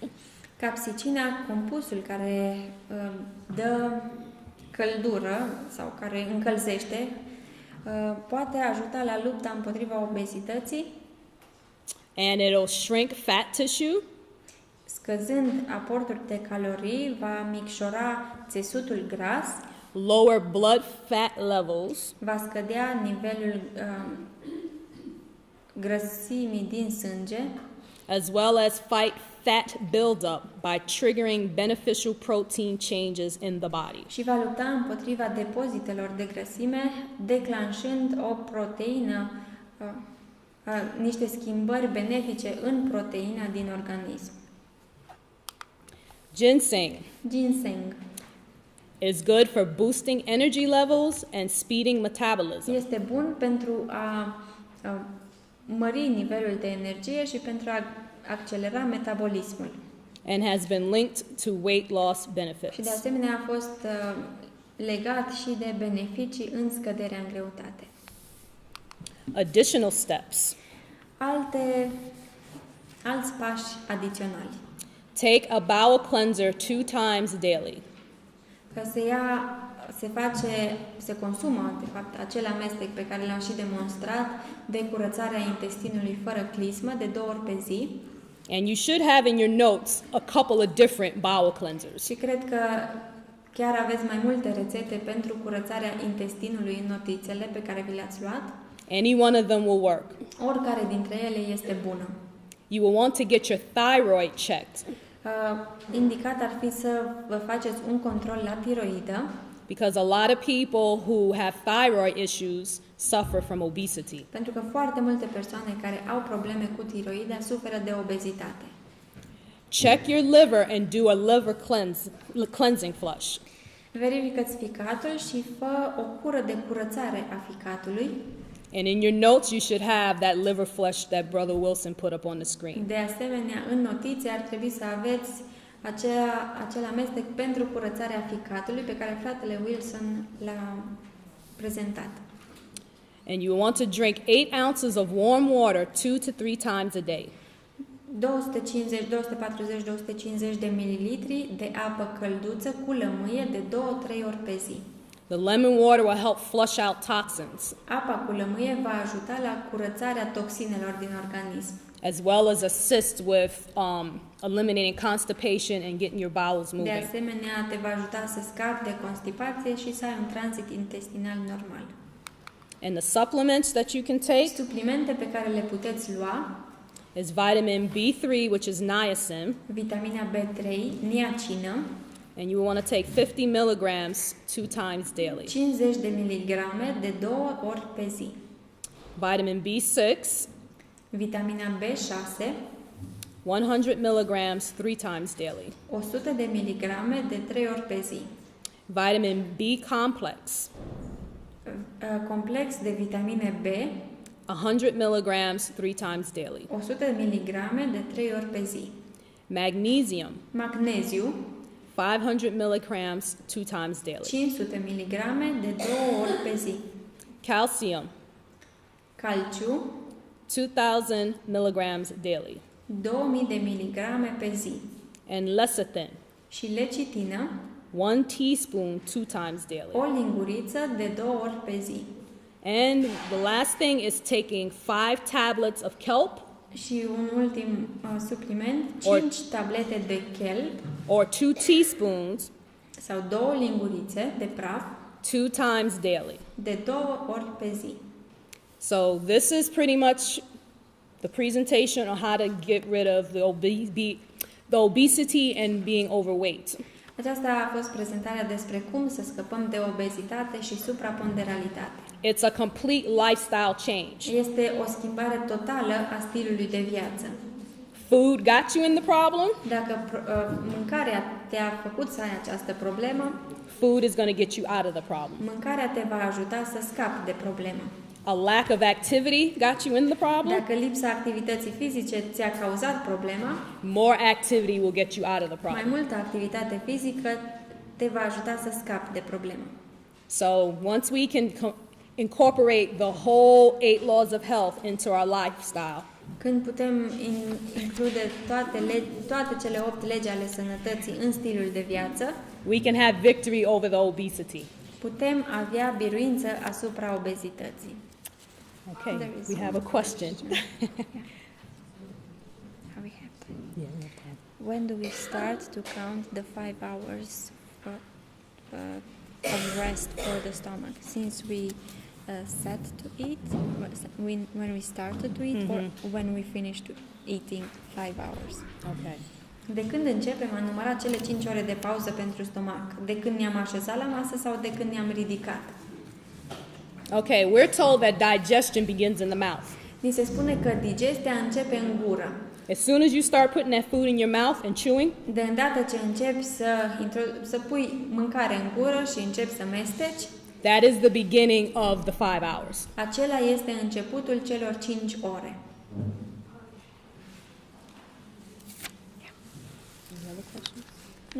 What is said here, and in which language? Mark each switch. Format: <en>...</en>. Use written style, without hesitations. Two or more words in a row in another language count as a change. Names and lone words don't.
<ro>Capsicina, compusul care dă căldură sau care încălzește, poate ajuta la lupta împotriva obezității,</ro> <en>And it'll shrink fat tissue,</en> <ro>scăzând aportul de calorii, va micșora țesutul gras,</ro> <en>lower blood fat levels,</en> <ro>va scădea nivelul grăsimii din sânge,</ro> <en>as well as fight fat buildup by triggering beneficial protein changes in the body.</en> <ro>și va lupta împotriva depozitelor de grăsime, declanșând o proteină, niște schimbări benefice în proteina din organism.</ro> <en>Ginseng</en> <ro>Ginseng</ro> <en>is good for boosting energy levels and speeding metabolism.</en> <ro>este bun pentru a mări nivelul de energie și pentru a accelera metabolismul.</ro> <en>And has been linked to weight loss</en> <ro>Și de</ro> <en>benefits.</en> <ro>asemenea a fost legat și de beneficii în scăderea în greutate.</ro> <en>Additional steps.</en> <ro>Alți pași adiționali.</ro> <en>Take a bowel cleanser 2 times daily.</en> <ro>Că se consumă, de fapt, acel amestec pe care l-am și demonstrat de curățarea intestinului fără clismă de 2 ori pe zi.</ro> <en>And you should have in your notes a couple of different bowel cleansers.</en> <ro>Și cred că chiar aveți mai multe rețete pentru curățarea intestinului în notițele pe care vi le-ați luat.</ro> <en>Any one of them will work.</en> <ro>Oricare dintre ele este bună.</ro> <en>You will want to get your thyroid checked</en> <ro>Indicat ar fi să vă faceți un control la tiroidă,</ro> <en>because a lot of people who have thyroid issues suffer from obesity.</en> <ro>pentru că foarte multe persoane care au probleme cu tiroida suferă de obezitate.</ro> <en>Check your liver and do a liver cleansing flush.</en> <ro>Verifică-ți ficatul și fă o cură de curățare a ficatului.</ro> <en>And in your notes, you should have that liver flush that Brother Wilson put up on the screen.</en> <ro>De asemenea, în notițe ar trebui să aveți acel amestec pentru curățarea ficatului pe care fratele Wilson l-a prezentat.</ro> <en>And you want to drink 8 ounces of warm water 2 to 3 times a day.</en> <ro>250, 240, 250 de mililitri de apă călduță cu lămâie de 2-3 ori pe zi.</ro> <en>The lemon water will help flush out toxins,</en> <ro>Apa cu lămâie va ajuta la curățarea toxinelor din organism,</ro> <en>as well as assist with eliminating constipation and getting your bowels</en> <ro>de</ro> <en>moving.</en> <ro>asemenea te va ajuta să scapi de constipație și să ai un tranzit intestinal normal.</ro> <en>And the supplements that you can take</en> <ro>Suplimente pe care le puteți lua</ro> <en>is vitamin B3, which is niacin,</en> <ro>vitamina B3, niacină,</ro> <en>and you want to take 50 milligrams 2 times daily.</en> <ro>50 de miligrame de 2 ori pe zi.</ro> <en>Vitamin B6,</en> <ro>Vitamina B6,</ro> <en>100 milligrams 3 times daily.</en> <ro>100 de miligrame de 3 ori pe zi.</ro> <en>Vitamin B complex,</en> <ro>Complex de vitamine B,</ro> <en>100 milligrams 3 times daily.</en> <ro>100 de miligrame de 3 ori pe zi.</ro> <en>Magnesium,</en> <ro>Magneziu,</ro> <en>500 milligrams 2 times daily.</en> <ro>500 miligrame de 2 ori pe zi.</ro> <en>Calcium,</en> <ro>Calciu,</ro> <en>2,000 milligrams daily.</en> <ro>2000 de miligrame pe zi.</ro> <en>And lecithin,</en> <ro>Și lecitină,</ro> <en>1 teaspoon 2 times daily.</en> <ro>o linguriță de 2 ori pe zi.</ro> <en>And the last thing is taking 5 tablets of kelp</en> <ro>Și un ultim supliment,</ro> <en>Or-</en> <ro>5 tablete de kelp</ro> <en>or 2 teaspoons</en> <ro>sau 2 lingurițe de praf</ro> <en>2 times daily.</en> <ro>de 2 ori pe zi.</ro> <en>So this is pretty much the presentation on how to get rid of the obesity and being overweight.</en> <ro>Aceasta a fost prezentarea despre cum să scăpăm de obezitate și supraponderalitate.</ro> <en>It's a complete lifestyle change.</en> <ro>Este o schimbare totală a stilului de viață.</ro> <en>Food got you in the problem,</en> <ro>Dacă mâncarea te-a făcut să ai această problemă,</ro> <en>food is going to get you out of the problem.</en> <ro>mâncarea te va ajuta să scapi de problemă.</ro> <en>A lack of activity got you in the problem,</en> <ro>Dacă lipsa activității fizice ți-a cauzat problema,</ro> <en>more activity will get you out of the</en> <ro>mai</ro> <en>problem.</en> <ro>multă activitate fizică te va ajuta să scapi de problemă.</ro> <en>So once we can incorporate the whole 8 laws of health into our lifestyle,</en> <ro>Când putem include toate cele 8 legi ale sănătății în stilul de viață,</ro> <en>we can have victory over the obesity.</en> <ro>putem avea biruință asupra obezității.</ro> <en>Okay, There is we have a question. How we have time. When do we start to count the 5 hours of rest for the stomach? Since we set to eat, when we started to eat, or when we finished eating 5 hours? Okay.</en> <ro>De când începem a număra cele 5 ore de pauză pentru stomac? De când ne-am așezat la masă sau de când ne-am ridicat?</ro> <en>Okay, we're told that digestion begins in the mouth.</en> <ro>Ni se spune că digestia începe în gură.</ro> <en>As soon as you start putting that food in your mouth and chewing,</en> <ro>De îndată ce începi să pui mâncare în gură și începi să mesteci,</ro> <en>that is the beginning of the 5 hours.</en> <ro>acela este începutul celor 5 ore.</ro> <en>No.</en>